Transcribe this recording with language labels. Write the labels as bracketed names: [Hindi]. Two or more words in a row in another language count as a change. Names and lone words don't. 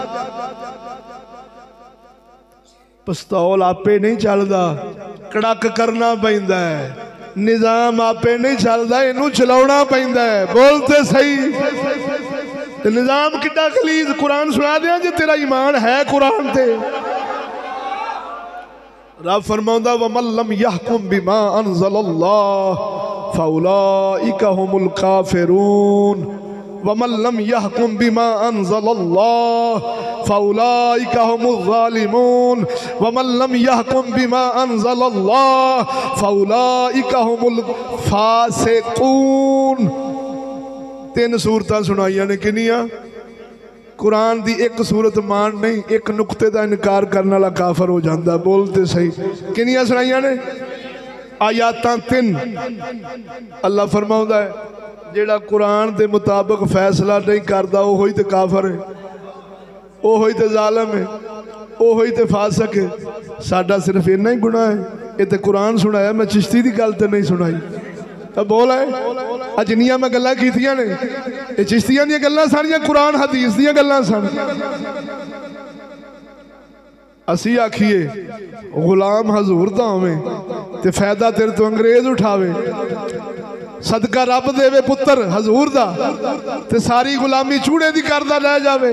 [Punjabi] پستول آپے نہیں چلتا، کڑک کرنا پیندا ہے، نظام آپے نہیں چلتا، اینوں چلاؤنا پیندا ہے. بولتے سہی. تے نظام کتنا خلیج قرآن سنا دیا جے تیرا ایمان ہے قرآن تے. [Arabic] रब फरमाउंदा ومن لم يحكم بما أنزل الله فأولئك هم الكافرون ومن لم يحكم بما أنزل الله فأولئك هم الظالمون ومن لم يحكم بما أنزل الله فأولئك هم الفاسقون. [Punjabi] 3 سورتاں سنائیاں نے کنیاں? قرآن دی ایک سورت مان نہیں، ایک نکتے کا انکار کرنے والا کافر ہو جاتا. بولتے سہی کنیاں سنائیاں نے? آیتاں 3. اللہ فرماؤندا ہے جیہڑا قرآن کے مطابق فیصلہ نہیں کرتا وہ ہی تو کافر ہے، وہ ہی تو ظالم ہے، وہ ہی تو فاسق ہے. ساڈا صرف اِنا ہی گناہ ہے۔ یہ تو قرآن سنایا، میں چشتی کی گل تو نہیں سنائی. تو بول ہے جنیاں میں گلاں کیتیاں نے یہ چشتیاں دی گلاں ساریاں قرآن حدیث دی گلاں سن. اسی آکھیے غلام حضور دا ہووے تے فائدہ تیرے تو انگریز اٹھاوے، صدقہ رب دیوے پتر حضور دا تے ساری غلامی چوڑے دی کردا رہ جاوے.